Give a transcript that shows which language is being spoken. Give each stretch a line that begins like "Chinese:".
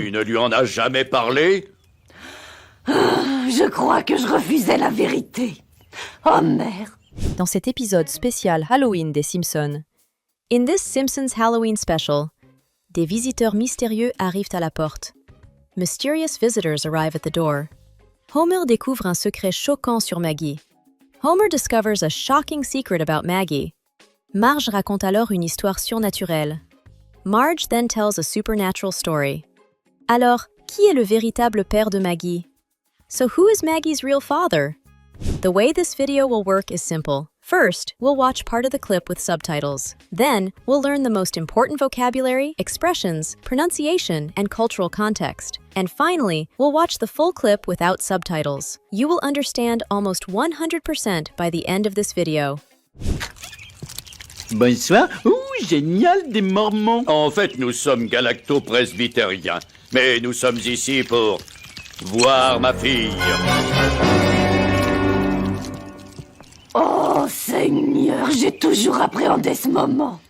French: Tu ne lui en as jamais parlé? Je crois que je refusais la vérité. Oh merde. Dans cet épisode spécial Halloween des Simpsons.
English: In this Simpsons Halloween special,
French: des visiteurs mystérieux arrivent à la porte.
English: Mysterious visitors arrive at the door.
French: Homer découvre un secret choquant sur Maggie.
English: Homer discovers a shocking secret about Maggie.
French: Marge raconte alors une histoire surnaturelle.
English: Marge then tells a supernatural story.
French: Alors, qui est le véritable père de Maggie?
English: So who is Maggie's real father? The way this video will work is simple. First, we'll watch part of the clip with subtitles. Then, we'll learn the most important vocabulary, expressions, pronunciation, and cultural context. And finally, we'll watch the full clip without subtitles. You will understand almost 100% by the end of this video.
French: Bonsoir. Ouh, génial, des Mormons. En fait, nous sommes galacto-presbytériens. Mais nous sommes ici pour voir ma fille. Oh Seigneur, j'ai toujours appréhendé ce moment.